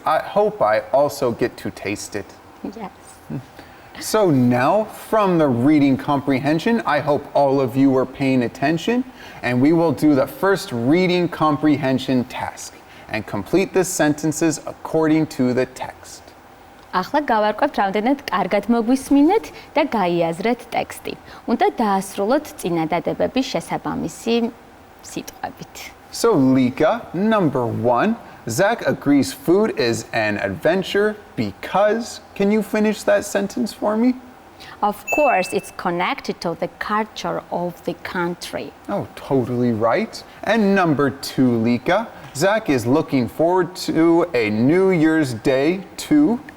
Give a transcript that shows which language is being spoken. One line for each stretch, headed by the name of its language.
English: I hope I also get to taste it. Yes. So now, from the reading comprehension, I hope all of you were paying attention, and we will do the first reading comprehension task and complete the sentences according to the text.
Georgian: ახლა გავარკვევთ რამდენად კარგად მოგვისმინეთ და გაიაზრეთ ტექსტი. უნდა დაასრულოთ წინადადებების შესაბამისი სიტყვებით.
English: So Lika, number 1, Zach agrees food is an adventure because, can you finish that sentence for me? Of course, it's connected to the culture of the country. Oh, totally right. And number 2, Lika, Zach is looking forward to a New Year's Day to...